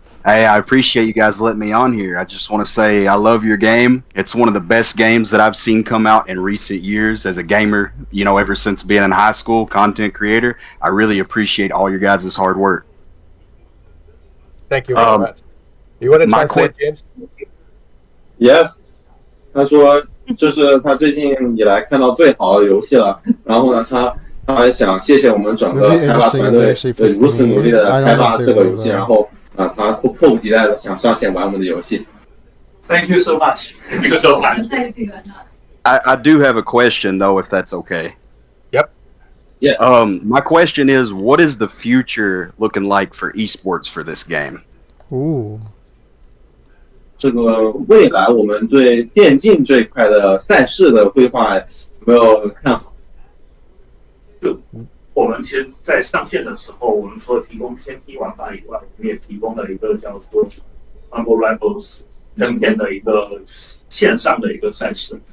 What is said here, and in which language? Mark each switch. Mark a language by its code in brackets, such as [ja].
[en] Hey, I appreciate you guys letting me on here. I just want to say I love your game. It's one of the best games that I've seen come out in recent years as a gamer, you know, ever since being in high school, content creator. I really appreciate all your guys' hard work. Thank you very much. You want to my translate, James? [zh] Yes，他说这是他最近以来看到最好的游戏了。然后呢，他还想谢谢我们整个开发团队对如此努力的开发这个游戏。然后他迫不及待的想上线玩我们的游戏。 [en] Thank you so much. Thank you so much. I do have a question though, if that's okay. Yep. Yeah. My question is, what is the future looking like for esports for this game? Ooh. [zh] 这个未来我们对电竞这一块的赛事的规划有没有看法？就我们其实，在上线的时候，我们除了提供偏低玩法以外，我们也提供了一个叫做 Humble Rivals 正片的一个线上的一个赛事。